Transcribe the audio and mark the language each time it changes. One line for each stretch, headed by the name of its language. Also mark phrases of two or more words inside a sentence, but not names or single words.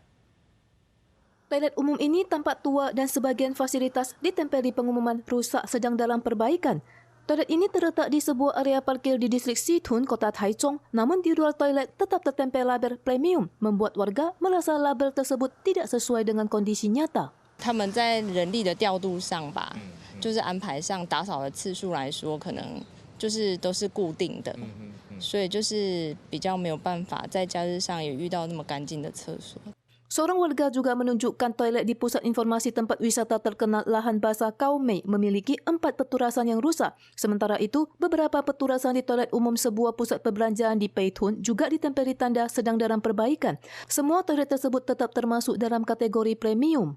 Indonesian: Toilet umum ini tampak tua dan sebagian fasilitas ditempeli pengumuman rusak sedang dalam perbaikan. Toilet ini terletak di sebuah area parkir di distrik Situn, kota Taichung, namun di luar toilet tetap tertempel label premium, membuat warga merasa label tersebut tidak sesuai dengan kondisi nyata.
Chinese: 他们在人力的调度上吧，就是安排上打扫的次数来说，可能就是都是固定的，所以就是比较没有办法在假日上也遇到那么干净的厕所。
Indonesian: Seorang warga juga menunjukkan toilet di pusat informasi tempat wisata terkenal Lahan Basah Kaomei memiliki 4 peturasan yang rusak. Sementara itu, beberapa peturasan di toilet umum sebuah pusat perbelanjaan di Peitun juga ditempeli tanda sedang dalam perbaikan. Semua toilet tersebut tetap termasuk dalam kategori premium.